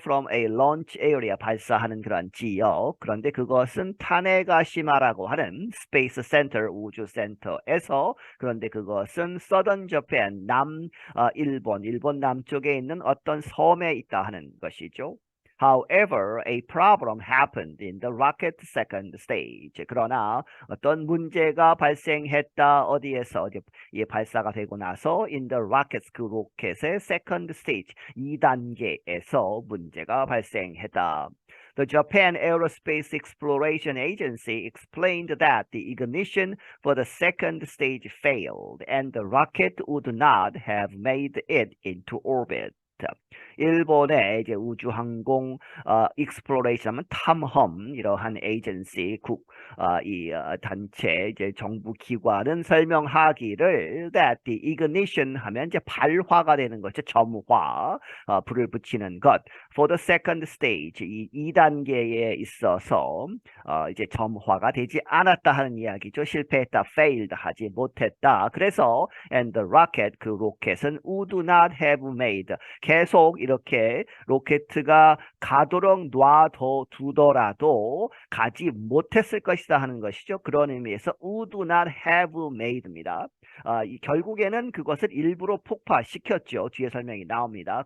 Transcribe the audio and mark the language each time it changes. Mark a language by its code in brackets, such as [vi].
[en] from a launch area. [ko] 발사하는 그런 지역. 그런데 그것은 타네가시마라고 하는 스페이스 센터 우주센터에서 그런데 그것은 [en] southern Japan [ko] 일본 남쪽에 있는 어떤 섬에 있다 하는 것이죠. [en] However, a problem happened in the rocket second stage. [ko] 그러나 어떤 문제가 발생했다. 어디에서? 이 발사가 되고 나서 [en] in the rockets [ko] 그 로켓의 [en] second stage [ko] 2단계에서 문제가 발생했다. [en] The Japan Aerospace Exploration Agency explained that the ignition for the second stage failed and the rocket would not have made it into orbit. [ko] 일본의 이제 우주항공 익스플로레이션 하면 탐험 이러한 에이전시 단체 이제 정부 기관은 설명하기를 [en] that the ignition [ko] 하면 이제 발화가 되는 거죠. 점화 불을 붙이는 것 [en] for the second stage [ko] 이 2단계에 있어서 이제 점화가 되지 않았다 하는 이야기죠. 실패했다, failed 하지 못했다. 그래서 [en] and the rocket [ko] 그 로켓은 [en] would not have made [ko] 계속 이렇게 로켓가 가도록 놔두더라도 가지 못했을 것이다 하는 것이죠. 그런 의미에서 [en] would not have made [ko] 입니다. 결국에는 그것을 일부러 폭파시켰죠. 뒤에 설명이 나옵니다.